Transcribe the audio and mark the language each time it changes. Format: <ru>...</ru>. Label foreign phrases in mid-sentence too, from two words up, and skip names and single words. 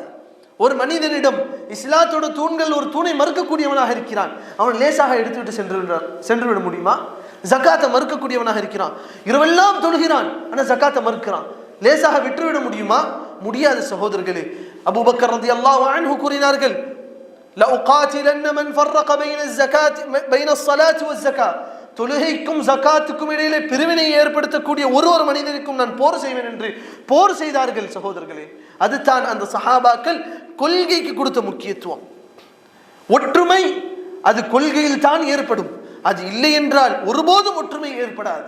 <ta>ஒரு மனிதனிடம் இஸ்லாத்தோட தூண்கள் ஒரு தூணை மறுக்கக்கூடியவனாக இருக்கிறான், அவன் லேசாக எடுத்துவிட்டு சென்றுவிட முடியுமா? ஜகாத்தை மறுக்கக்கூடியவனாக இருக்கிறான், இரவெல்லாம் தொழுகிறான், ஆனால் ஜகாத்தை மறுக்கிறான், லேசாக விட்டுவிட முடியுமா? முடியாது சகோதரர்களே. அபூபக்கர்</ta> <ar>رضي الله عنه</ar> <ta>கூறினார்கள்,</ta> <ar>لأقاتلن من فرق بين الصلاة والزكاة.</ar> <ta>தொழுகைக்கும் ஜகாத்துக்கும் இடையிலே பிரிவினை ஏற்படுத்தக்கூடிய ஒரு மனிதனுக்கும் நான் போர் செய்வேன் என்று போர் செய்தார்கள் சகோதரர்களே. அதுதான் அந்த சஹாபாக்கள் கொள்கைக்கு கொடுத்த முக்கியத்துவம். ஒற்றுமை அது கொள்கையில் தான் ஏற்படும், அது இல்லை என்றால் ஒருபோதும் ஒற்றுமை ஏற்படாது.</ta>